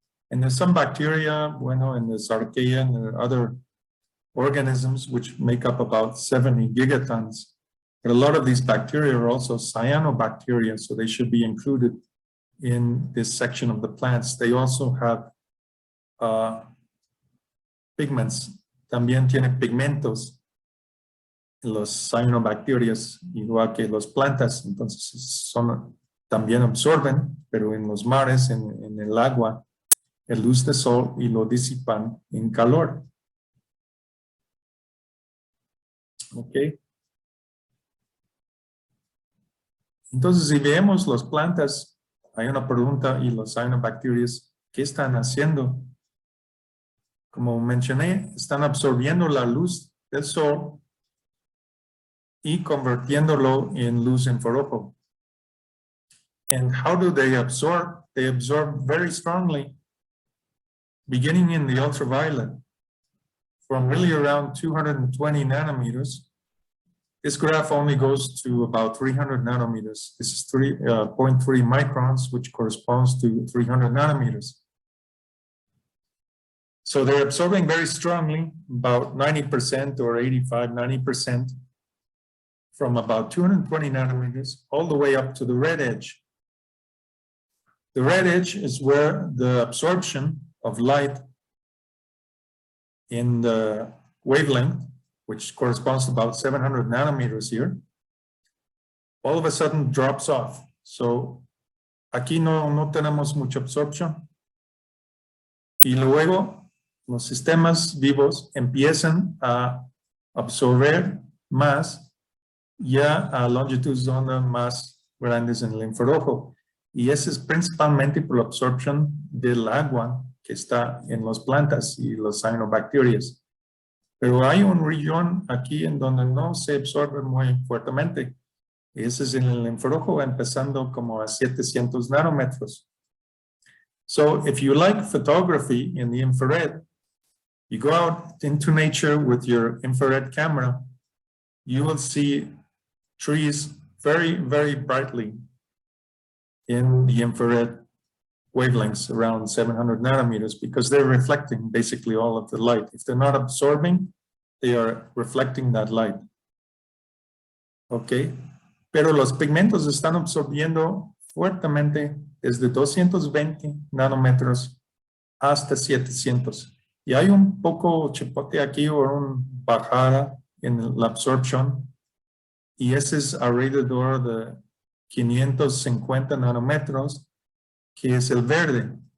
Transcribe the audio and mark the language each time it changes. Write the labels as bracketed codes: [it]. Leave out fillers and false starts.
[en] And there's some bacteria, and there's archaea and there are other organisms which make up about 70 gigatons. But a lot of these bacteria are also cyanobacteria, so they should be included in this section of the plants. They also have pigments. [es] También tienen pigmentos los cyanobacterias, igual que las plantas. Entonces también absorben, pero en los mares, en el agua, el luz del sol y lo disipan en calor. Ok. Entonces, si vemos las plantas, hay una pregunta, y los cyanobacterias, ¿qué están haciendo? Como mencioné, están absorbiendo la luz del sol y convirtiéndolo en luz infrarrojo. [en] And how do they absorb? They absorb very strongly, beginning in the ultraviolet, from really around 220 nanometers this graph only goes to about 300 nanometers. This is 0.3 microns, which corresponds to 300 nanometers. So they're absorbing very strongly, about 90% or 85, 90%, from about 220 nanometers all the way up to the red edge. The red edge is where the absorption of light in the wavelength, which corresponds to about 700 nanometers here, all of a sudden drops off. [es] So aquí no tenemos mucha absorción. Y luego los sistemas vivos empiezan a absorber más ya a longitudes de onda más grandes en el infrarrojo. Y eso es principalmente por la absorción del agua que está en las plantas y las cyanobacterias. Pero hay un región aquí en donde no se absorbe muy fuertemente. Ese es en el infrarrojo, empezando como a 700 nanómetros. [en] So if you like photography in the infrared, you go out into nature with your infrared camera, you will see trees very, very brightly in the infrared wavelengths around 700 nanometers because they're reflecting basically all of the light. If they're not absorbing, they are reflecting that light. [es] Okay, pero los pigmentos están absorbiendo fuertemente desde 220 nanómetros hasta 700. Y hay un poco chipote aquí o una bajada en la absorción y ese es alrededor de 550 nanómetros, que es el verde.